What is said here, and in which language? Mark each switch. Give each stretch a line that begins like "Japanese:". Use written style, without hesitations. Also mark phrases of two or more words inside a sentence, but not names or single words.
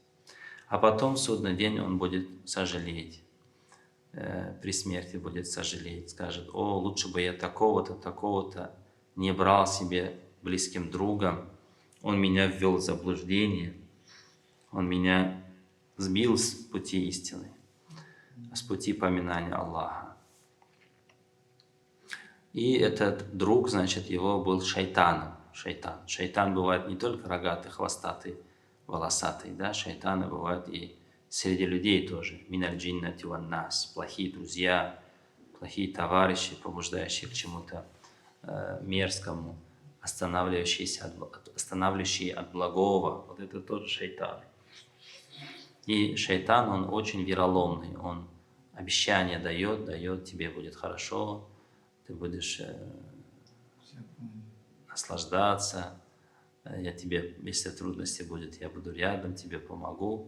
Russian: А потом в судный день он будет сожалеть, при смерти будет сожалеть, скажет, о, лучше бы я такого-то, такого-то не брал себе близким другом, он меня ввел в заблуждение, он меня сбил с пути истины, с пути поминания Аллаха. И этот друг, значит, его был шайтаном. Шайтан. Шайтан бывает не только рогатый, хвостатый, волосатый, да, шайтаны бывают и среди людей тоже.
Arabic: من الجنة والناس.
Russian: Плохие друзья, плохие товарищи, побуждающие к чему-то мерзкому, останавливающие от благого. Вот это тоже шайтан. И шайтан, он очень вероломный, он обещания дает, тебе будет хорошо, ты будешь наслаждаться, я тебе, если трудности будет, я буду рядом, тебе помогу.